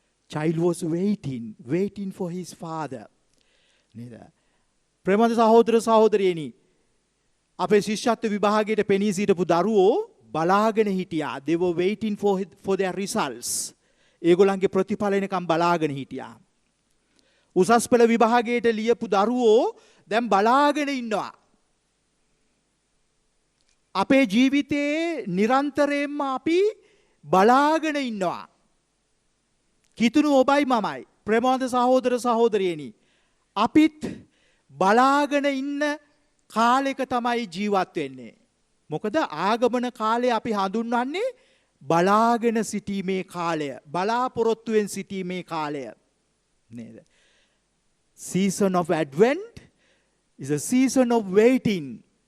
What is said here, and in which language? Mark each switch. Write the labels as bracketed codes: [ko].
[en] Child was waiting for his father. [si] නේද? ප්‍රේමවත් සහෝදර සහෝදරියනි, අපේ ශිෂ්‍යත්ව විභාගයට පෙනී සිටපු දරුවෝ බලාගෙන හිටියා. [en] They were waiting for their results. [si] ඒගොල්ලන්ගේ ප්‍රතිඵල එනකම් බලාගෙන හිටියා. උසස් පෙළ විභාගයට ලියපු දරුවෝ දැන් බලාගෙන ඉන්නවා. අපේ ජීවිතයේ නිරන්තරයෙන්ම අපි බලාගෙන ඉන්නවා. කිතුණු ඔබයි මමයි, ප්‍රේමවත් සහෝදර සහෝදරියනි, අපිත් බලාගෙන ඉන්න කාලෙක තමයි ජීවත් වෙන්නේ. මොකද ආගමන කාලය අපි හඳුන්වන්නේ බලාගෙන සිටීමේ කාලය, බලාපොරොත්තුවෙන් සිටීමේ කාලය නේද? [en] Season of Advent is a season of waiting.